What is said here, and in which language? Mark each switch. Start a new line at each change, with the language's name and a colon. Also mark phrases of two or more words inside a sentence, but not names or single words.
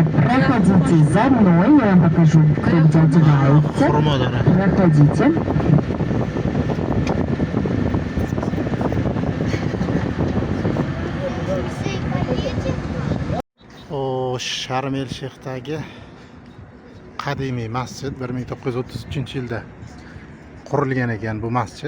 Russian: проходите за мной, я вам покажу, кто где одевается. Проходите.
Uzbek: Sharm el Shayxdagi qadimiy masjid 1933-yilda qurilgan ekan bu masjid.